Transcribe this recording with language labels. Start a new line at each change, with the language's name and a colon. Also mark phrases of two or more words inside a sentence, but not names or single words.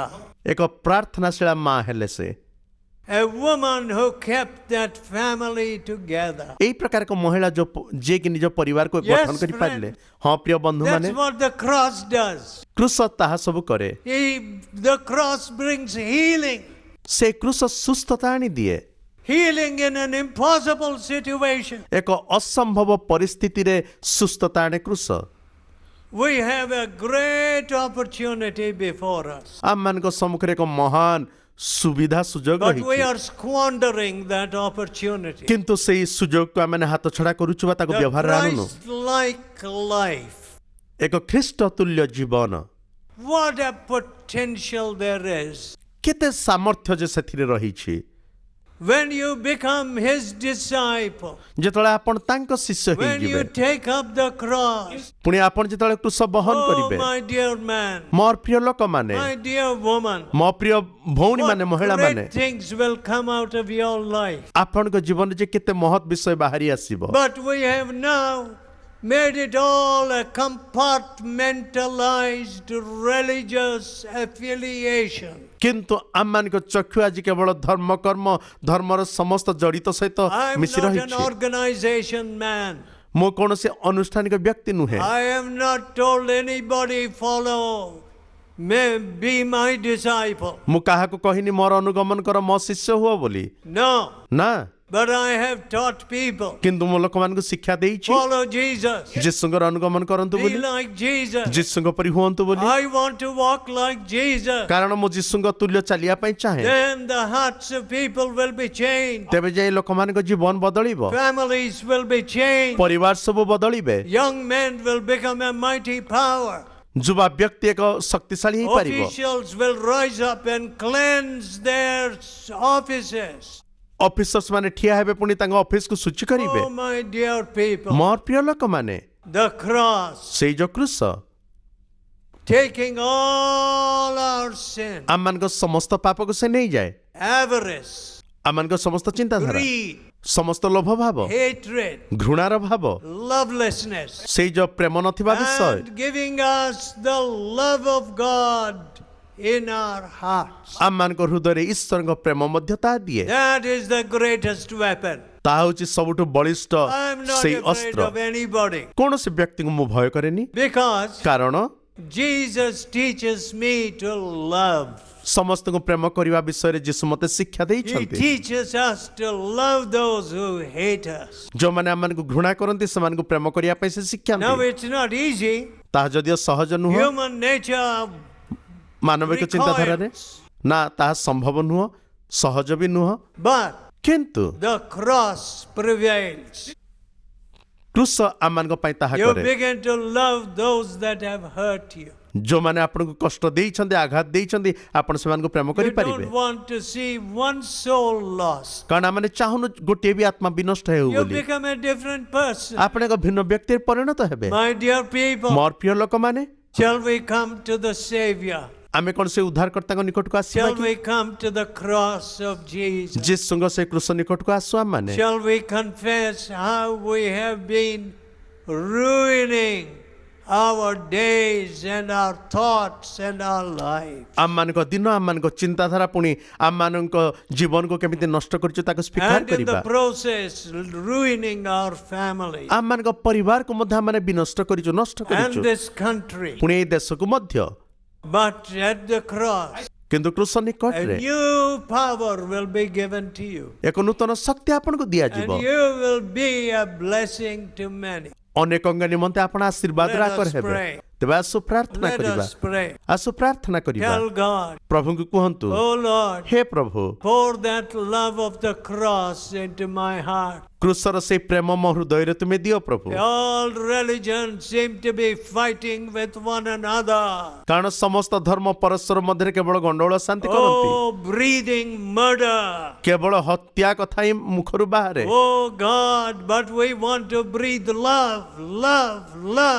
Odia: ଏକ ପ୍ରାର୍ଥନାଶୀଳା ମା ହେଲେ ସେ
English: A woman who kept that family together.
Odia: ଏଇ ପ୍ରକାର ଏକ ମହିଳା ଯିଏକି ନିଜ ପରିବାରକୁ ଗଠନ କରିପାରିଲେ ହଁ ପ୍ରିୟ ବନ୍ଧୁମାନେ
English: That's what the cross does.
Odia: କୃଷ ତାହା ସବୁ କରେ
English: The cross brings healing.
Odia: ସେ କୃଷ ସୁସ୍ଥତା ଆଣିଦିଏ
English: Healing in an impossible situation.
Odia: ଏକ ଅସମ୍ଭବ ପରିସ୍ଥିତିରେ ସୁସ୍ଥତା ଆଣେ କୃଷ
English: We have a great opportunity before us.
Odia: ଆମମାନଙ୍କ ସମ୍ମୁଖରେ ଏକ ମହାନ ସୁବିଧା ସୁଯୋଗ
English: But we
Odia: ରହିଛି
English: are squandering that opportunity.
Odia: କିନ୍ତୁ ସେଇ ସୁଯୋଗକୁ ଆମେ ହାତଛଡ଼ା କରୁଛୁ ବା ତାକୁ
English: The
Odia: ବ୍ୟବହାରରେ ଆଣୁନୁ
English: Christ-like life.
Odia: ଏକ ଖ୍ରୀଷ୍ଟ ତୁଲ୍ୟ ଜୀବନ
English: What a potential there is.
Odia: କେତେ ସାମର୍ଥ୍ୟ ଯେ ସେଥିରେ ରହିଛି
English: When you become his disciple,
Odia: ଯେତେବେଳେ ଆପଣ ତାଙ୍କ ଶିଷ୍ୟ
English: when
Odia: ହେଇଯିବେ
English: you take up the cross,
Odia: ପୁଣି ଆପଣ ଯେତେବେଳେ କୃଷ ବହନ
English: oh
Odia: କରିବେ
English: my dear man,
Odia: ମୋର ପ୍ରିୟ ଲୋକମାନେ
English: my dear woman,
Odia: ମୋ ପ୍ରିୟ ଭଉଣୀମାନେ
English: what
Odia: ମହିଳାମାନେ
English: great things will come out of your life.
Odia: ଆପଣଙ୍କ ଜୀବନରେ ଯେ କେତେ ମହତ୍ ବିଷୟ ବାହାରି ଆସିବ
English: But we have now made it all a compartmentalized religious affiliation.
Odia: କିନ୍ତୁ ଆମମାନଙ୍କ ଚକ୍ଷୁ ଆଜି କେବଳ ଧର୍ମ କର୍ମ ଧର୍ମର ସମସ୍ତ ଜଡ଼ିତ ସହିତ
English: I'm
Odia: ମିଶି
English: not an
Odia: ରହିଛି।
English: organization man.
Odia: ମୁଁ କୌଣସି ଅନୁଷ୍ଠାନିକ ବ୍ୟକ୍ତି ନୁହେଁ।
English: I am not told anybody follow, may be my disciple.
Odia: ମୁଁ କାହାକୁ କହିନି ମୋର ଅନୁଗମନ କର ମୋ ଶିଷ୍ୟ ହୁଅ ବୋଲି।
English: No,
Odia: ନା,
English: but I have taught people,
Odia: କିନ୍ତୁ ମୁଁ ଲୋକମାନଙ୍କୁ ଶିକ୍ଷା ଦେଇଛି
English: follow Jesus,
Odia: ଯୀଶୁଙ୍କର ଅନୁଗମନ କରନ୍ତୁ
English: be
Odia: ବୋଲି,
English: like Jesus.
Odia: ଯୀଶୁଙ୍କ ପରି ହୁଅନ୍ତୁ ବୋଲି।
English: I want to walk like Jesus.
Odia: କାରଣ ମୁଁ ଯୀଶୁଙ୍କ ତୁଲ୍ୟ ଚାଲିବା ପାଇଁ ଚାହେଁ।
English: Then the hearts of people will be changed.
Odia: ତେବେ ଯାଇ ଲୋକମାନଙ୍କ ଜୀବନ ବଦଳିବ,
English: Families will be changed.
Odia: ପରିବାର ସବୁ ବଦଳିବେ,
English: Young men will become a mighty power.
Odia: ଯୁବା ବ୍ୟକ୍ତି ଏକ ଶକ୍ତିଶାଳୀ ହେଇପାରିବ,
English: Officials will rise up and cleanse their offices.
Odia: ଅଫିସର୍ସ ମାନେ ଠିଆ ହେବେ ପୁଣି ତାଙ୍କ ଅଫିସକୁ ଶୁଚି କରିବେ।
English: Oh, my dear people.
Odia: ମୋର ପ୍ରିୟ ଲୋକମାନେ,
English: The cross,
Odia: ସେଇ ଯୋଉ କ୍ରୁଶ
English: taking all our sin,
Odia: ଆମମାନଙ୍କ ସମସ୍ତ ପାପକୁ ସେ ନେଇଯାଏ,
English: avarice,
Odia: ଆମମାନଙ୍କ ସମସ୍ତ ଚିନ୍ତାଧାରା,
English: greed,
Odia: ସମସ୍ତ ଲୋଭ ଭାବ,
English: hatred,
Odia: ଘୃଣାର ଭାବ,
English: lovelessness,
Odia: ସେଇ ଯୋଉ ପ୍ରେମ ନଥିବା ବିଷୟ,
English: and giving us the love of God in our hearts.
Odia: ଆମମାନଙ୍କ ହୃଦୟରେ ଈଶ୍ୱରଙ୍କ ପ୍ରେମ ମଧ୍ୟ ତାହା ଦିଏ।
English: That is the greatest weapon.
Odia: ତାହା ହେଉଛି ସବୁଠୁ ବଳିଷ୍ଠ
English: I'm not
Odia: ସେଇ
English: afraid
Odia: ଅସ୍ତ୍ର।
English: of anybody
Odia: କୌଣସି ବ୍ୟକ୍ତିଙ୍କୁ ମୁଁ ଭୟ କରେନି,
English: because
Odia: କାରଣ
English: Jesus teaches me to love.
Odia: ସମସ୍ତଙ୍କୁ ପ୍ରେମ କରିବା ବିଷୟରେ ଯୀଶୁ ମୋତେ ଶିକ୍ଷା
English: He
Odia: ଦେଇଛନ୍ତି।
English: teaches us to love those who hate us.
Odia: ଯୋଉମାନେ ଆମମାନଙ୍କୁ ଘୃଣା କରନ୍ତି ସେମାନଙ୍କୁ ପ୍ରେମ କରିବା ପାଇଁ ସେ
English: Now
Odia: ଶିଖାନ୍ତି।
English: it's not easy.
Odia: ତାହା ଯଦିଓ ସହଜ ନୁହଁ
English: Human nature
Odia: ମାନବିକ ଚିନ୍ତାଧାରାରେ,
English: recoils,
Odia: ନା ତାହା ସମ୍ଭବ ନୁହଁ, ସହଜ ବି ନୁହଁ,
English: but
Odia: କିନ୍ତୁ
English: the cross prevails.
Odia: କ୍ରୁଶ ଆମମାନଙ୍କ ପାଇଁ ତାହା
English: You
Odia: କରେ।
English: begin to love those that have hurt you.
Odia: ଯୋଉମାନେ ଆପଣଙ୍କୁ କଷ୍ଟ ଦେଇଛନ୍ତି, ଆଘାତ ଦେଇଛନ୍ତି, ଆପଣ ସେମାନଙ୍କୁ ପ୍ରେମ
English: You
Odia: କରିପାରିବେ।
English: don't want to see one soul lost.
Odia: କାରଣ ଆମେ ଚାହୁଁନୁ ଗୋଟିଏ ବି ଆତ୍ମା ବିନଷ୍ଟ ହେଉ
English: You
Odia: ବୋଲି।
English: become a different person.
Odia: ଆପଣ ଏକ ଭିନ୍ନ ବ୍ୟକ୍ତିରେ ପରିଣତ ହେବେ।
English: My dear people,
Odia: ମୋର ପ୍ରିୟ ଲୋକମାନେ,
English: shall we come to the Savior?
Odia: ଆମେ କଣ ସେ ଉଦ୍ଧାରକର୍ତ୍ତାଙ୍କ ନିକଟକୁ ଆସିବା
English: Shall
Odia: କି?
English: we come to the cross of Jesus?
Odia: ଯୀଶୁଙ୍କ ସେ କୃଷ ନିକଟକୁ ଆସୁ ଆମମାନେ।
English: Shall we confess how we have been ruining our days and our thoughts and our lives?
Odia: ଆମମାନଙ୍କ ଦିନ, ଆମମାନଙ୍କ ଚିନ୍ତାଧାରା ପୁଣି ଆମମାନଙ୍କ ଜୀବନକୁ କେମିତି ନଷ୍ଟ କରିଛୁ ତାକୁ ସ୍ୱୀକାର
English: And in
Odia: କରିବା।
English: the process, ruining our family
Odia: ଆମମାନଙ୍କ ପରିବାରକୁ ମଧ୍ୟ ଆମେ ବିନଷ୍ଟ କରିଛୁ, ନଷ୍ଟ
English: and
Odia: କରିଛୁ,
English: this country.
Odia: ପୁଣି ଏଇ ଦେଶକୁ ମଧ୍ୟ।
English: But at the cross,
Odia: କିନ୍ତୁ କୃଷ
English: a
Odia: ନିକଟରେ
English: new power will be given to you.
Odia: ଏକ ନୂତନ ଶକ୍ତି ଆପଣଙ୍କୁ ଦିଆଯିବ।
English: And you will be a blessing to many.
Odia: ଅନେକଙ୍କ ନିମନ୍ତେ ଆପଣ ଆଶୀର୍ବାଦର
English: Let us
Odia: ଆକର ହେବେ।
English: pray.
Odia: ତେବେ ଆସୁ ପ୍ରାର୍ଥନା
English: Let
Odia: କରିବା,
English: us pray.
Odia: ଆସୁ ପ୍ରାର୍ଥନା କରିବା।
English: Tell God,
Odia: ପ୍ରଭୁଙ୍କୁ କୁହନ୍ତୁ,
English: oh Lord,
Odia: ହେ ପ୍ରଭୁ,
English: pour that love of the cross into my heart.
Odia: କୃଷର ସେଇ ପ୍ରେମ ମୋ ହୃଦୟରେ ତୁମେ ଦିଅ ପ୍ରଭୁ।
English: All religions seem to be fighting with one another.
Odia: କାରଣ ସମସ୍ତ ଧର୍ମ ପରସ୍ପର ମଧ୍ୟରେ କେବଳ ଗଣ୍ଡଗୋଳ ଶାନ୍ତି କରନ୍ତି,
English: Oh, breathing murder.
Odia: କେବଳ ହତ୍ୟା କଥା ହିଁ ମୁଖରୁ ବାହାରେ।
English: Oh God, but we want to breathe love, love, love.